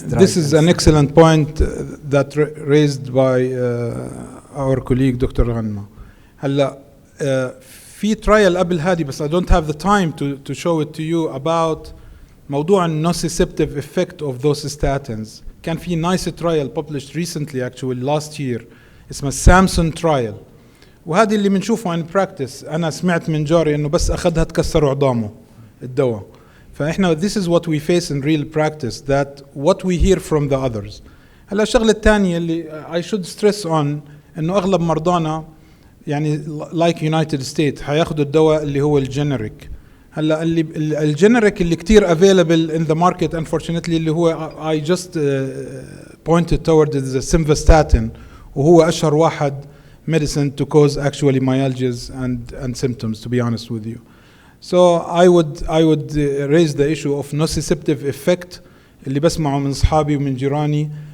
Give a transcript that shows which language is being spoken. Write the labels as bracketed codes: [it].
[en] This is an excellent point that raised by our colleague Dr. Ghanma. [ar] هلا في [en] trial [ar] قبل هذه بس [en] I don't have the time to show it to you about [ar] موضوع [en] nociceptive effect of those statins. كان في nice trial published recently actually last year [ar] اسمه [en] Samson trial. [ar] وهذه اللي بنشوفه in practice. أنا سمعت من جاري إنه بس أخذها تكسر عظامه الدواء. فإحنا [en] this is what we face in real practice, that what we hear from the others. [ar] هلا الشغلة الثانية اللي [en] I should stress on [ar] إنه أغلب مرضانا يعني [en] like United States [ar] حياخدوا الدواء اللي هو الجينيريك. هلا اللي الجينيريك اللي كتير [en] available in the market unfortunately اللي هو I just pointed toward is the simvastatin [ar] وهو أشهر واحد [en] medicine to cause actually myalgias and symptoms, to be honest with you. So I would raise the issue of nociceptive effect [ar] اللي بسمعه من أصحابي ومن جيراني.